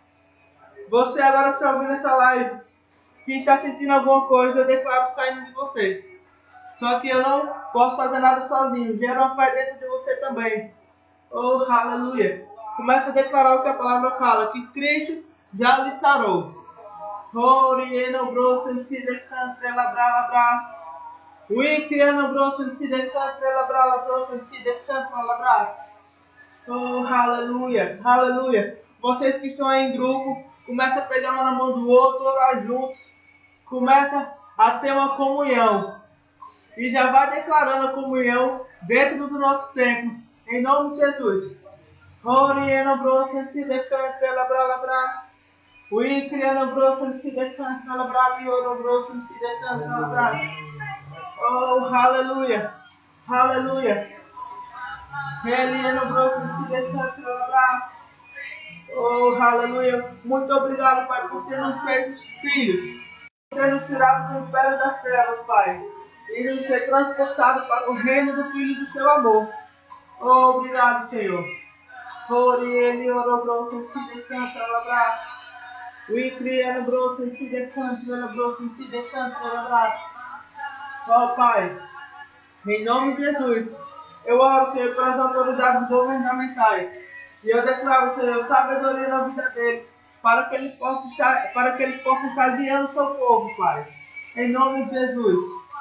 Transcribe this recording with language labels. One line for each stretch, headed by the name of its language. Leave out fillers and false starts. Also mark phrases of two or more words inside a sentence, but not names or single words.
Portuguese: Você agora que está ouvindo essa live, que está sentindo alguma coisa, eu declaro saindo de você. Só que eu não posso fazer nada sozinho. Gera uma fé dentro de você também. Oh, aleluia. Começa a declarar o que a palavra fala. Que Cristo já lhe sarou. Orieno brosen si de cantre labra labras. We criando brosen si de cantre labra brosen si de cantre labras. Oh, aleluia, aleluia. Vocês que estão aí em grupo, começa a pegar uma na mão do outro, orar juntos. Começa a ter uma comunhão. E já vai declarando a comunhão dentro do nosso templo. Em nome de Jesus. Orieno brosen si de cantre labra labras. We criando brosen si de cantre labra e oro brosen si de cantre labras. Oh, aleluia, aleluia. Eliano brosen si de cantre labras. Oh, aleluia. Muito obrigado, Pai, por ser nos feito filhos. Por ter nos tirado do império das trevas, Pai. E nos ter transportado para o reino do Filho do seu amor. Oh, obrigado, Senhor. Por ele orou se decanta labrar. We criando brosen se decanta labrosen se decanta labrar. Oh, Pai, em nome de Jesus, eu oro, Senhor, pelas autoridades governamentais. E eu declaro, Senhor, sabedoria na vida deles, para que eles possam estar guiando o seu povo, Pai. Em nome de Jesus.